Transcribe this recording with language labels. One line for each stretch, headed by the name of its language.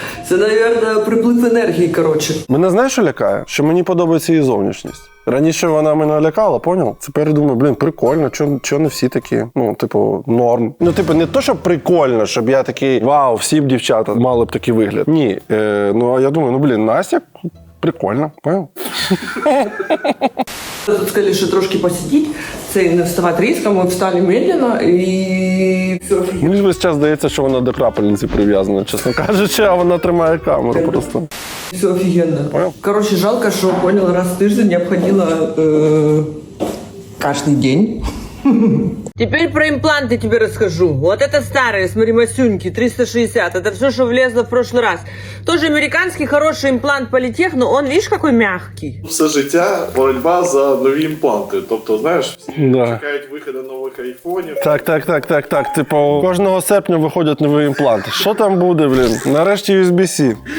Ukrainian: Це, мабуть, приплив енергії, коротше. Мене знаєш, що лякає? Що мені подобається її зовнішність. Раніше вона мене лякала, поняв? Тепер я думаю, прикольно, чого не всі такі? Ну, типу, норм. Ну, типу, не то, що прикольно, щоб я такий, вау, всі б дівчата мали б такий вигляд. Ні. Ну, а я думаю, Настя прикольно, поняв? Тут сказали, що трошки посидіть, це не вставати різко, ми встали медленно і все. Мені ж весь час здається, що вона до крапельниці прив'язана, чесно кажучи, а вона тримає камеру просто. Все офігенно. Понял? Коротше, жалко, що, понял, раз в тиждень я б ходила кожен день.
Russian: Теперь про импланты тебе расскажу. Вот это старые, смотри, Масюньки, 360. Это все, что влезло в прошлый раз. Тоже американский хороший имплант Политех, но он, видишь, какой мягкий.
Ukrainian: Все життя боротьба за нові імпланти. Тобто, знаєш, всі Да. чекають виходу нових айфонів. Так. Типу, кожного серпня виходять нові імпланти. Що там буде, блін? Нарешті USB-C.